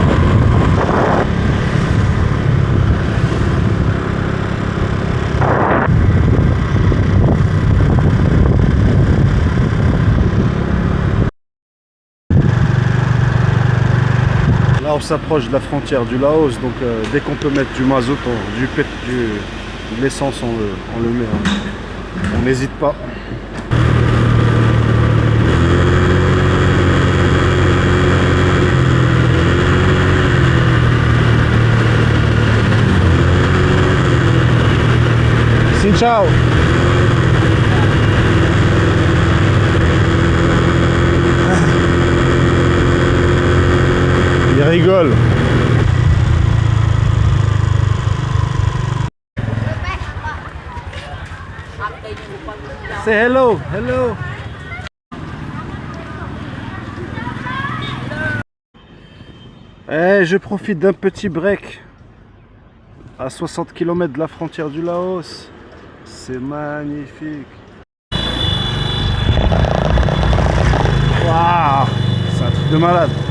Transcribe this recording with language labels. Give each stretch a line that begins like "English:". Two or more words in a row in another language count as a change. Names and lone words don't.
French: Là on s'approche de la frontière du Laos, donc dès qu'on peut mettre du mazout, de l'essence, on le met, hein. On n'hésite pas.
Vietnamese: Xin chào.
French: Il rigole.
English: Say hello, hello.
French: Je profite d'un petit break à 60 km de la frontière du Laos. C'est magnifique. Waouh, c'est un truc de malade.